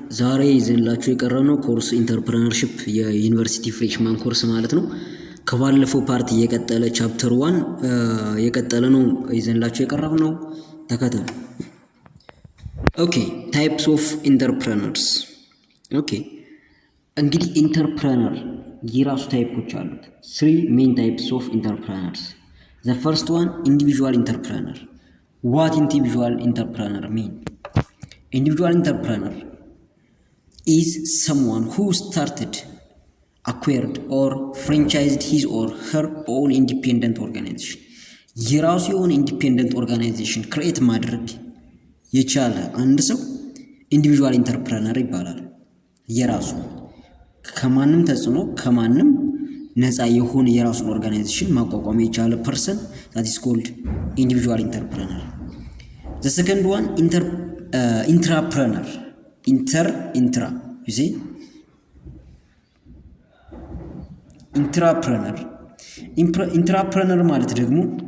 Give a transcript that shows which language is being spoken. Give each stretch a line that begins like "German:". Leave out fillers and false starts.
Amharic: ዛሬ ይዘንላችሁ የቀረብነው ኮርስ ኢንተርፕረነርሺፕ የዩኒቨርሲቲ ፍሬሽማን ኮርስ ማለት ነው። ከባለፈው ፓርት የቀጠለ ቻፕተር 1 የቀጠለ ነው ይዘንላችሁ የቀረብነው። ተከታተሉ።
English: ኦኬ ታይፕስ ኦፍ ኢንተርፕረነርስ።
Amharic: ኦኬ እንግዲህ ኢንተርፕረነር የራሱ ታይፖች አሉት።
English: 3 ሜን ታይፕስ ኦፍ ኢንተርፕረነርስ። The first one, individual entrepreneur. What individual entrepreneur mean? Individual entrepreneur is someone who started, acquired or franchised his or her own independent organization.
Amharic: የራሱ የሆነ ኢንዲፔንደንት ኦርጋናይዜሽን ክሬት ማድረግ የቻለ አንድ ሰው ኢንዲቪጁዋል ኢንተርፕረነር ይባላል። የራሱ ከማንም ተጽዕኖ ከማንም ነፃ የሆነ የራሱን ኦርጋናይዜሽን ማቋቋም የቻለ ፐርሰን
English: that is called individual entrepreneur. The second one, intrapreneur. Intra you see, intrapreneur
Amharic: ማለት ደግሞ